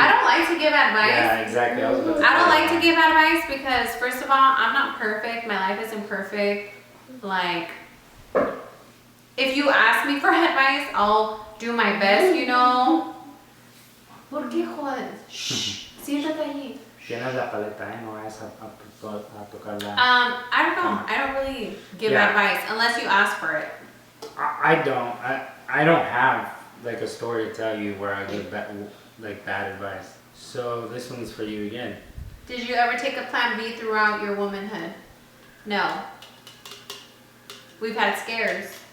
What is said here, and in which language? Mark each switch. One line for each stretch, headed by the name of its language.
English: I don't like to give advice. Yeah, exactly. I was about to I don't say like that. to give advice because, first of all, I'm not perfect. My life isn't perfect. Like, if you ask me for advice, I'll do my best, you know.
Spanish: ¿Por qué jodes? Shh, siéntate allí. Tienes la paleta, ¿eh? No vayas a tocarla.
English: I don't know. I don't really give Yeah. advice unless you ask for it. I don't. I don't have like a story to tell you where I give bad advice. So this one's for you again. Did you ever take a plan B throughout your womanhood? No. We've had scares.